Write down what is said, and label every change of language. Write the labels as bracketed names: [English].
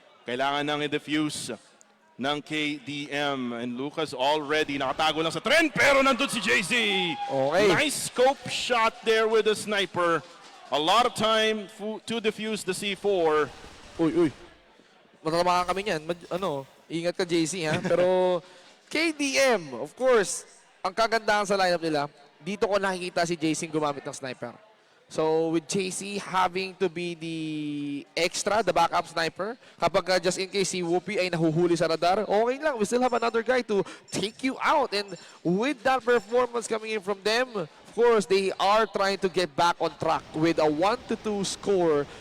[Filipino] Kailangan nang i-defuse ng KDM. [English] And Lucas already [Filipino] nakatago lang sa trend, pero nandun si JC. [English] Okay. Nice scope shot there with the sniper. A lot of time to defuse the C4. [Filipino] Uy. Matatamaan kami niyan. Ingat ka JC ha. Pero KDM, of course, ang kagandahan sa lineup nila, dito ko nakikita si JC gumamit ng sniper. [English] So with JC having to be the extra, the backup sniper, kapag just in case [Filipino] si Whoopi ay nahuhuli sa radar, okay lang, [English] we still have another guy to take you out. And with that performance coming in from them, of course, they are trying to get back on track with a 1-2 score.